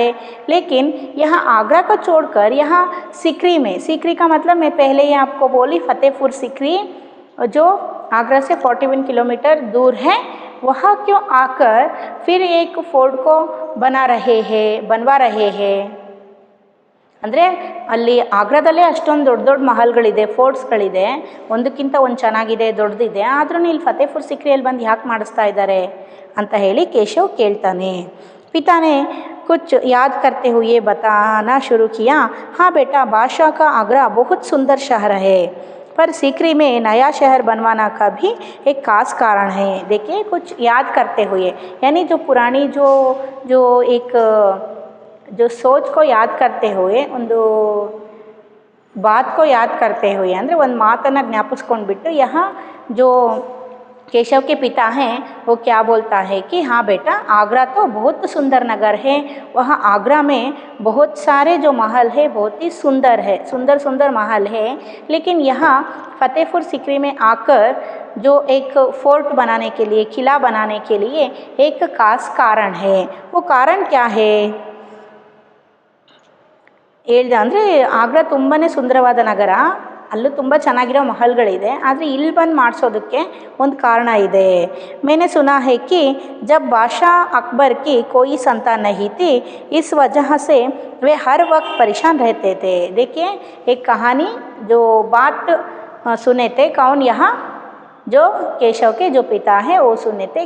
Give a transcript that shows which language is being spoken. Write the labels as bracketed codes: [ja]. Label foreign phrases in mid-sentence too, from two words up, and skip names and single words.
[hi] लेकिन यहाँ आगरा को छोड़कर यहाँ सीकरी में, सीकरी का मतलब मैं पहले ही आपको बोली फतेहपुर सीकरी जो आगरा से 41 किलोमीटर दूर है, वहाँ क्यों आकर फिर एक फोर्ट को बनवा रहे हैं। [kn] ಅಂದರೆ ಅಲ್ಲಿ ಆಗ್ರಾದಲ್ಲೇ ಅಷ್ಟೊಂದು ದೊಡ್ಡ ದೊಡ್ಡ ಮಹಲ್ಗಳಿದೆ, ಫೋರ್ಟ್ಸ್ಗಳಿದೆ, ಒಂದಕ್ಕಿಂತ ಒಂದು ಚೆನ್ನಾಗಿದೆ, ದೊಡ್ಡದಿದೆ, ಆದ್ರೂ ಇಲ್ಲಿ ಫತೇಪುರ್ ಸಿಕ್ರಿಯಲ್ಲಿ ಬಂದು ಯಾಕೆ ಮಾಡಿಸ್ತಾ ಇದ್ದಾರೆ ಅಂತ ಹೇಳಿ ಕೇಶವ್ ಕೇಳ್ತಾನೆ। [hi] पिताने कुछ याद करते हुए बताना शुरू किया, हाँ बेटा बादशाह का आगरा बहुत सुंदर शहर है, पर सीकरी में नया शहर बनवाना का भी एक खास कारण है। देखिए कुछ याद करते हुए यानी जो पुरानी जो एक जो सोच को याद करते हुए ಒಂದು बात को याद करते हुए [kn] ಅಂದರೆ ಒಂದು ಮಾತನ್ನು ಜ್ಞಾಪಿಸ್ಕೊಂಡ್ಬಿಟ್ಟು [hi] यहाँ जो केशव के पिता हैं वो क्या बोलता है कि हाँ बेटा, आगरा तो बहुत सुंदर नगर है, वहाँ आगरा में बहुत सारे जो महल है बहुत ही सुंदर है, सुंदर सुंदर महल है, लेकिन यहाँ फतेहपुर सिकरी में आकर जो एक फोर्ट बनाने के लिए, किला बनाने के लिए एक खास कारण है। वो कारण क्या है [kn] ಹೇಳ್ದ ಅಂದರೆ ಆಗ್ರಾ ತುಂಬಾ ಸುಂದರವಾದ ನಗರ, ಅಲ್ಲೂ ತುಂಬ ಚೆನ್ನಾಗಿರೋ ಮಹಲ್ಗಳಿದೆ, ಆದರೆ ಇಲ್ಲಿ ಬಂದು ಮಾಡಿಸೋದಕ್ಕೆ ಒಂದು ಕಾರಣ ಇದೆ। [hi] मैंने सुना है कि जब बादशाह अकबर की कोई संतान नहीं थी, इस वजह से वे हर वक्त परेशान रहते थे। देखिए एक कहानी जो बात सुने थे, कौन यहाँ जो केशव के जो पिता हैं वो सुने थे।